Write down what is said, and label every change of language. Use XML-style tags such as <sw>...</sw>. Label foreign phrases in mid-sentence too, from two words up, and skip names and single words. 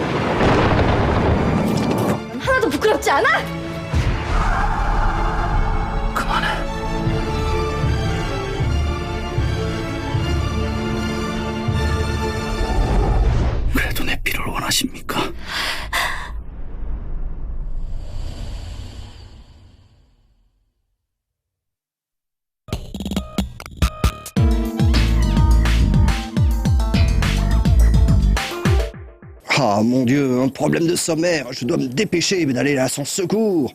<ko>하나도 부끄럽지 않아? 그만해. 그래도 내 피를 원하십니까?</ko> <fr>Ah mon Dieu, un problème de sommaire, je dois me dépêcher d'aller à son secours.</fr>